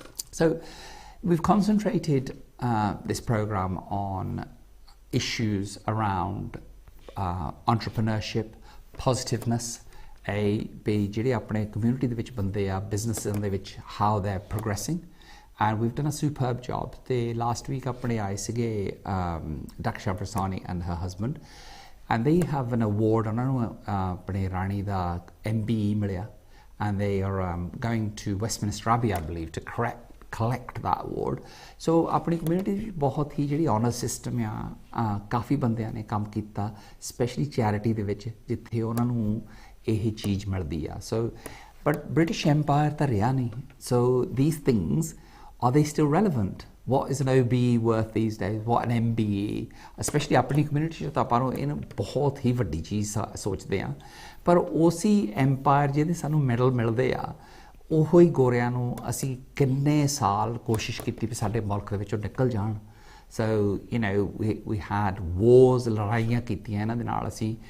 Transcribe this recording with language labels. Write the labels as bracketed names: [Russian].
[English] So we've concentrated this program on issues around entrepreneurship, positiveness, [Punjabi] ਜਿਹੜੇ ਆਪਣੇ community ਦੇ ਵਿੱਚ ਬੰਦੇ ਆ ਬਿਜ਼ਨਸਾਂ ਦੇ ਵਿੱਚ [English] how they're progressing, and we've done a superb job. ਤੇ last week [Punjabi] ਆਪਣੇ ਆਏ ਸੀਗੇ [English] Daksha Prasani and her husband, and they have an award [Punjabi] ਉਹਨਾਂ ਨੂੰ ਆਪਣੇ ਰਾਣੀ ਦਾ MBE ਮਿਲਿਆ, [English] and they are going to Westminster Abbey I believe to collect that award. [Punjabi] So ਆਪਣੀ community ਵਿੱਚ ਬਹੁਤ ਹੀ ਜਿਹੜੀ ਆਨਰ ਸਿਸਟਮ ਆ ਕਾਫੀ ਬੰਦਿਆਂ ਨੇ ਕੰਮ ਕੀਤਾ, ਸਪੈਸ਼ਲੀ ਚੈਰਿਟੀ ਦੇ ਵਿੱਚ ਜਿੱਥੇ ਉਹਨਾਂ ਨੂੰ ਇਹ ਚੀਜ਼ ਮਿਲਦੀ ਆ. ਸੋ ਬਟ ਬ੍ਰਿਟਿਸ਼ ਐਮਪਾਇਰ ਤਾਂ ਰਿਹਾ ਨਹੀਂ. [English] So these things, are they still relevant? What is an OBE worth these days? What an MBE? [Punjabi] Especially ਆਪਣੀ ਕਮਿਊਨਿਟੀ 'ਚ ਤਾਂ ਆਪਾਂ ਨੂੰ ਇਹਨੂੰ ਬਹੁਤ ਹੀ ਵੱਡੀ ਚੀਜ਼ ਸੋਚਦੇ ਹਾਂ, ਪਰ ਉਸੇ ਐਮਪਾਇਰ ਜਿਹਦੇ ਸਾਨੂੰ ਮੈਡਲ ਮਿਲਦੇ ਆ ਉਹੋ ਹੀ ਗੋਰਿਆਂ ਨੂੰ ਅਸੀਂ ਕਿੰਨੇ ਸਾਲ ਕੋਸ਼ਿਸ਼ ਕੀਤੀ ਵੀ ਸਾਡੇ ਮੁਲਕ ਦੇ ਵਿੱਚੋਂ ਨਿਕਲ ਜਾਣ. [English] so you know we had wars, [Punjabi] ਲੜਾਈਆਂ ਕੀਤੀਆਂ ਇਹਨਾਂ ਦੇ ਨਾਲ ਅਸੀਂ.